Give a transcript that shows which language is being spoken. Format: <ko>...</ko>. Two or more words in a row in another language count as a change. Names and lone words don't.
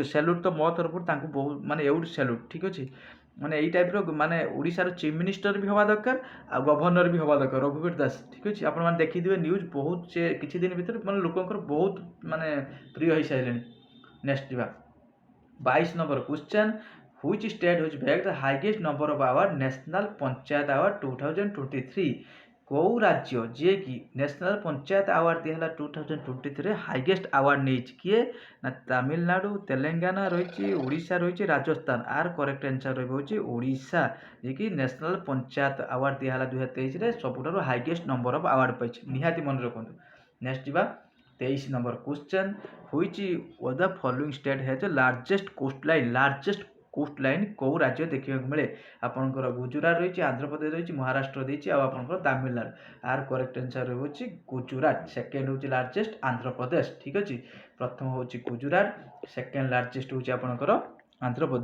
<or>ସେଲ୍ୟୁଟ୍ ତ ମୋ ତରଫରୁ ତାଙ୍କୁ ବହୁତ ମାନେ ଏଉଠି ସେଲ୍ୟୁଟ୍, ଠିକ୍ ଅଛି। ମାନେ ଏଇ ଟାଇପ୍ର ମାନେ ଓଡ଼ିଶାର</or> <en>chief minister</en> <or>ବି ହେବା ଦରକାର ଆଉ ଗଭର୍ଣ୍ଣର ବି ହେବା ଦରକାର ରଘୁବୀର ଦାସ, ଠିକ୍ ଅଛି। ଆପଣମାନେ ଦେଖିଥିବେ ନ୍ୟୁଜ୍ ବହୁତ, ସେ କିଛି ଦିନ ଭିତରେ ମାନେ ଲୋକଙ୍କର ବହୁତ ମାନେ ପ୍ରିୟ ହେଇସାରିଲେଣି। ନେକ୍ସଟ ଯିବା 22</or> <en>number question, which state has bagged the highest number of award national पंचायत award 2023?</en> <or>କେଉଁ ରାଜ୍ୟ ଯିଏକି</or> <en>national panchayat award</en> <or>ଦିଆହେଲା 2023ରେ</or> <en>highest award</en> <or>ନେଇଛି? କିଏ ନା ତାମିଲନାଡ଼ୁ, ତେଲେଙ୍ଗାନା ରହିଛି, ଓଡ଼ିଶା ରହିଛି, ରାଜସ୍ଥାନ। ଆର</or> <en>correct answer</en> <or>ରହିବ ହେଉଛି ଓଡ଼ିଶା, ଯିଏକି</or> <en>national panchayat award</en> <or>ଦିଆହେଲା 2023ରେ ସବୁଠାରୁ</or> <en>highest number of award</en> <or>ପାଇଛି, ନିହାତି ମନେ ରଖନ୍ତୁ। ନେକ୍ସଟ ଯିବା 23</or> <en>number question, which of the following state has the largest coastline? largest coast line</en> <or>କେଉଁ ରାଜ୍ୟ ଦେଖିବାକୁ ମିଳେ? ଆପଣଙ୍କର ଗୁଜୁରାଟ ରହିଛି, ଆନ୍ଧ୍ରପ୍ରଦେଶ ରହିଛି, ମହାରାଷ୍ଟ୍ର ଦେଇଛି, ଆଉ ଆପଣଙ୍କର ତାମିଲନାଡ଼ୁ। ଆର</or> <en>correct answer</en> <or>ହେଉଛି ଗୁଜୁରାଟ। ସେକେଣ୍ଡ ହେଉଛି ଲାର୍ଜେଷ୍ଟ ଆନ୍ଧ୍ରପ୍ରଦେଶ, ଠିକ୍ ଅଛି। ପ୍ରଥମ ହେଉଛି ଗୁଜୁରାଟ,</or> <en>second largest</en> <or>ହେଉଛି ଆପଣଙ୍କର ଆନ୍ଧ୍ରପ୍ରଦେଶ।</or>